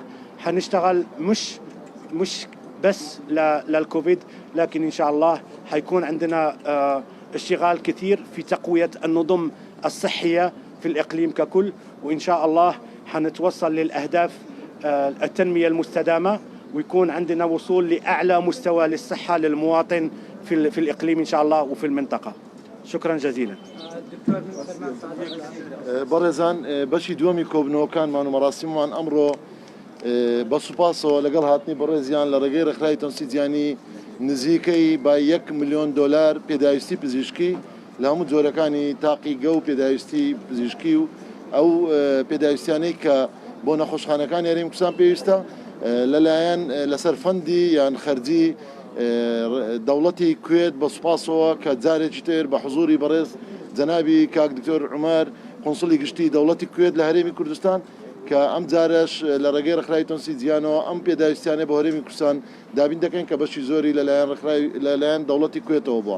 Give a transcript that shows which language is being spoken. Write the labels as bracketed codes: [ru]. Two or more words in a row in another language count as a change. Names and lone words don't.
[ar] حنشتغل مش بس للكوفيد، لكن إن شاء الله حيكون عندنا اشتغال كثير في تقوية النظم الصحية في الإقليم ككل، وإن شاء الله حنتوصل للأهداف التنمية المستدامة، ويكون عندنا وصول لأعلى مستوى للصحة للمواطن في الإقليم إن شاء الله وفي المنطقة. شكرا جزيلا. [ckb] بەڕێزان بەشی دووەمی کۆبنەوەکانمان و مەراسیممان ئەمڕۆ بەسوپاسەوە لەگەڵ هاتنی بەڕێزیان لە ڕێگەی ڕێکخراوی تەنسیجیانی نزیکەی با $1 ملیۆن پێداویستی پزیشکی لە هەموو جۆرەکانی تاقیگە و پێداویستی پزیشکی و ئەو پێداویستیانەی کە بۆ نەخۆشخانەکان یاریمی کوردستان پێویستە لەلایەن لەسەر فەندی یان خەرجی دەوڵەتی کوێت بەسوپاسەوە کە جارێکی تر بە حوزوری بەڕێز جەنابی کاک دکتۆر عومەر قۆنسڵی گشتی دەوڵەتی کوێت لە هەرێمی کوردستان کە ئەم جارش لە ڕێگەی ڕێکخراوی تەنسیجیانەوە ئەم پێداویستیانە بە هەرێمی کوردستان دابین دەکەن کە بەشی زۆری لەلایەن دەوڵەتی کوێتەوە بووە.